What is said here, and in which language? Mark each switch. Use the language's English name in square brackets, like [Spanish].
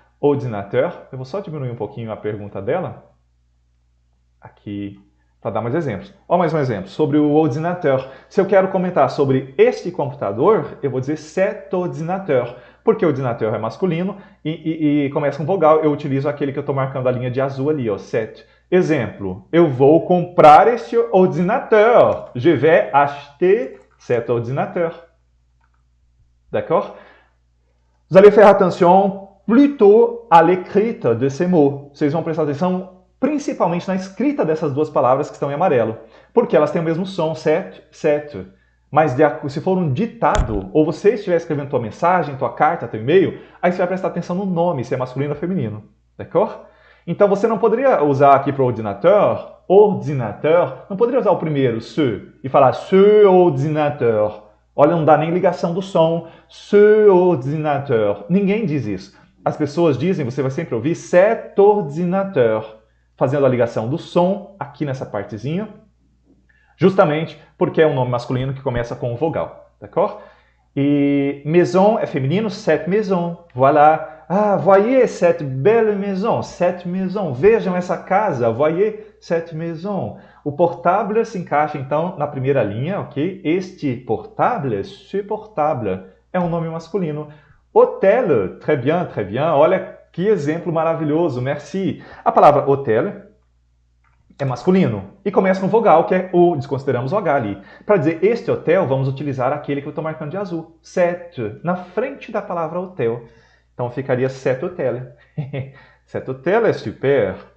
[Portuguese] Ordinateur, eu vou só diminuir um pouquinho a pergunta dela, aqui, para dar mais exemplos. Ó, mais um exemplo, sobre o ordinateur. Se eu quero comentar sobre este computador, eu vou dizer [French] cet ordinateur, [Portuguese] porque o ordinateur é masculino e começa com vogal, eu utilizo aquele que eu estou marcando a linha de azul ali, ó, cet. Exemplo, eu vou comprar este ordinateur. [French] Je vais acheter cet ordinateur. D'accord? Vous allez faire attention plutôt à l'écrite de ces mots. [Portuguese] Vocês vão prestar atenção principalmente na escrita dessas duas palavras que estão em amarelo, porque elas têm o mesmo som, set, set. Mas se for um ditado, ou você estiver escrevendo tua mensagem, tua carta, teu e-mail, aí você vai prestar atenção no nome, se é masculino ou feminino. [French] D'accord? [Portuguese] Então você não poderia usar aqui para o ordinateur, não poderia usar o primeiro, ce, e falar [French] ce ordinateur. [Portuguese] Olha, não dá nem ligação do som, [French] ce ordinateur. [Portuguese] Ninguém diz isso. As pessoas dizem, você vai sempre ouvir [French] cet ordinateur, [Portuguese] fazendo a ligação do som aqui nessa partezinha, justamente porque é um nome masculino que começa com vogal, [French] d'accord? [Portuguese] E maison é feminino, [French] cette maison, voilà. Ah, voyez cette belle maison, cette maison. [Portuguese] Vejam essa casa, [French] voyez cette maison. [Portuguese] O portable se encaixa, então, na primeira linha, ok? Este portable, [French] ce portable, [Portuguese] é um nome masculino. [French] Hôtel, très bien, très bien. [Portuguese] Olha que exemplo maravilhoso, [French] merci. [Portuguese] A palavra hôtel é masculino e começa com vogal, que é o, desconsideramos o H ali. Para dizer este hotel, vamos utilizar aquele que eu estou marcando de azul, cet, na frente da palavra hotel. Então ficaria [French] cet hotel. Cet hotel [Portuguese] é super.